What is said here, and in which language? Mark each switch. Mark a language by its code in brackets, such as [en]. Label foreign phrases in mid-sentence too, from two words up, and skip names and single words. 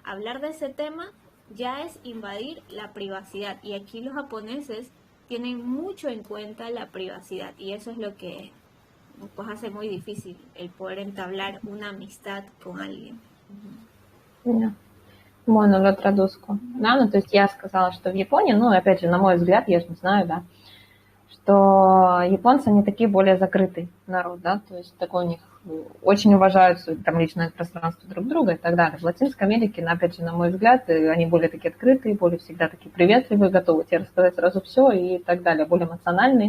[es] Hablar de ese tema ya es invadir la privacidad y aquí los japoneses tienen mucho en cuenta la privacidad y eso es lo que pues hace muy difícil el poder entablar una amistad con alguien. да. Bueno, lo traduzco. [ru] Да, ну, то есть я сказала, что в Японии, ну, опять же, на мой взгляд, я же не знаю, да, что японцы, они такие более закрытый народ, да, то есть такой у них очень уважают там личное пространство друг друга и так далее. В Латинской Америке, опять же, на мой взгляд, они более такие открытые, более всегда такие приветливые, готовы тебе рассказать сразу все и так далее, более эмоциональные.